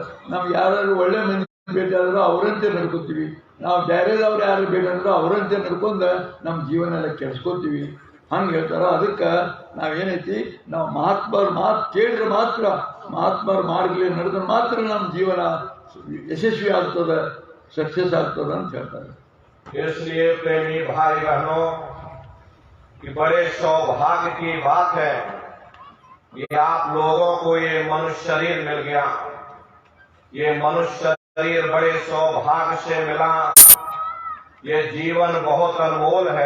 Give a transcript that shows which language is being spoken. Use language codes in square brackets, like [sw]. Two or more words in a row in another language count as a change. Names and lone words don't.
[kn] ನಮ್ಗೆ ಯಾರು ಒಳ್ಳೆ ಮಂದಿ ಭೇಟಿ ಆದರೂ ಅವರಂತೆ ನಡ್ಕೋತೀವಿ, ನಾವು ಬೇರೆದವ್ರು ಯಾರು ಭೇಟಿ ಆದರೂ ಅವರಂತೆ ನಡ್ಕೊಂಡು ನಮ್ಮ ಜೀವನ ಎಲ್ಲ ಕೆಡಿಸ್ಕೋತೀವಿ. ಹಂಗೆ ಹೇಳ್ತಾರ. ಅದಕ್ಕೆ ನಾವೇನೈತಿ, ನಾವು ಮಹಾತ್ಮರ ಮಾತು ಕೇಳಿದ್ರೆ ಮಾತ್ರ, ಮಹಾತ್ಮರ ಮಾರ್ಗದಲ್ಲಿ ನಡೆದ್ರೆ ಮಾತ್ರ ನಮ್ಮ ಜೀವನ ಯಶಸ್ವಿ ಆಗ್ತದೆ, सक्सेस ಆಗ್ತದೆ ಅಂತ ಹೇಳ್ತಾರೆ. [hi] इसलिए प्रेमी भाई बहनों कि बड़े सौभाग्य की बात है कि आप लोगों को ये मनुष्य शरीर मिल गया। ये मनुष्य शरीर बड़े सौभाग्य से मिला। ये जीवन बहुत अनमोल है।